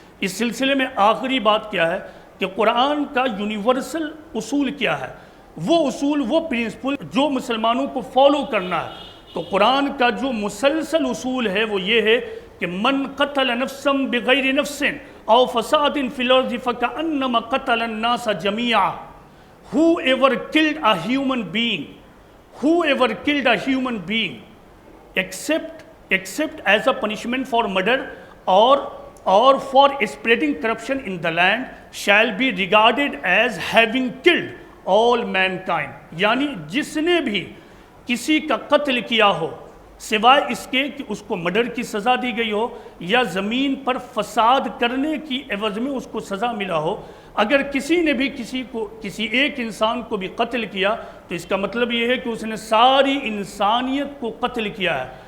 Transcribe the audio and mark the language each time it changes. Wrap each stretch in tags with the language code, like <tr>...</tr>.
<ur>اس سلسلے میں آخری بات کیا ہے کہ قرآن کا یونیورسل اصول کیا ہے, وہ اصول, وہ پرنسپل جو مسلمانوں کو فالو کرنا ہے. تو قرآن کا جو مسلسل اصول ہے وہ یہ ہے کہ</ur> <ar>من قتل نفسا بغیر نفس او فساد فی الارض فکأنما قتل الناس جميعا.</ar> <en>Whoever killed a human being, whoever killed a human being except as a punishment for murder or for spreading corruption in the land shall be regarded as having killed all mankind.</en> <ur>یعنی جس نے بھی کسی کا قتل کیا ہو سوائے اس کے کہ اس کو مرڈر کی سزا دی گئی ہو یا زمین پر فساد کرنے کی عوض میں اس کو سزا ملا ہو, اگر کسی نے بھی کسی ایک انسان کو بھی قتل کیا تو اس کا مطلب یہ ہے کہ اس نے ساری انسانیت کو قتل کیا ہے.</ur>